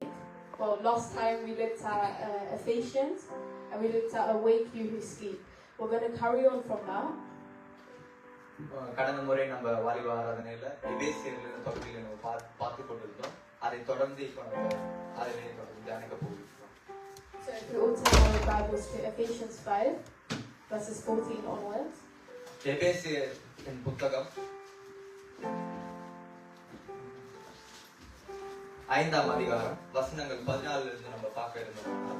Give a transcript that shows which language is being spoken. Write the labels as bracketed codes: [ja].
[en] Well, last time we looked at Ephesians and we looked at awake you who sleep. We're going to carry on from now. [ta] கடந்த முறை நம்ம வாலிப ஆராதனையில எபேசியர்ல தொடர்பில் நம்ம பார்த்து கொண்டிருந்தோம். அதை தொடர்ந்து இப்போ நம்ம அதை தொடர்ந்து தியானிக்க போகிறோம். [en] So if you all turn your Bibles to Ephesians 5 verses 14 onwards. [ta] எபேசியரின் புத்தகம் 5ஆம் அதிகாரம் வசனங்கள் 14 இருந்து நம்ம பார்க்க இருந்தோம்.